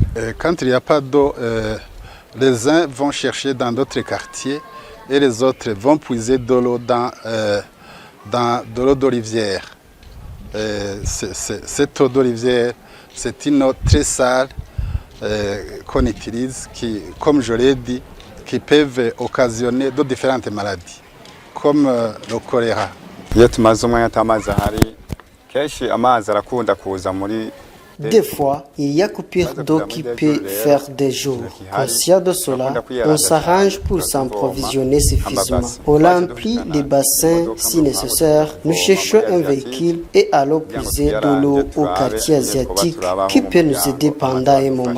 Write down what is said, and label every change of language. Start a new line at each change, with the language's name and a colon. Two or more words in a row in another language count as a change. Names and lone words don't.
French: Quand il n'y a pas d'eau, les uns vont chercher dans d'autres quartiers et les autres vont puiser de l'eau dans de l'eau d'olivière. Cette eau d'olivière, c'est une eau très sale qu'on utilise, qui, comme je l'ai dit, qui peuvent occasionner de différentes maladies, comme le choléra.
Rundi: iyo tumaze umwanya atamazi ahari kenshi amazi arakunda kuza muri.
French: Des fois, il y a coupure d'eau qui peut faire des jours. Conscient de cela, on s'arrange pour s'approvisionner suffisamment. On remplit les bassins si nécessaire. Nous cherchons un véhicule et allons puiser de l'eau au quartier asiatique qui peut nous aider pendant un moment.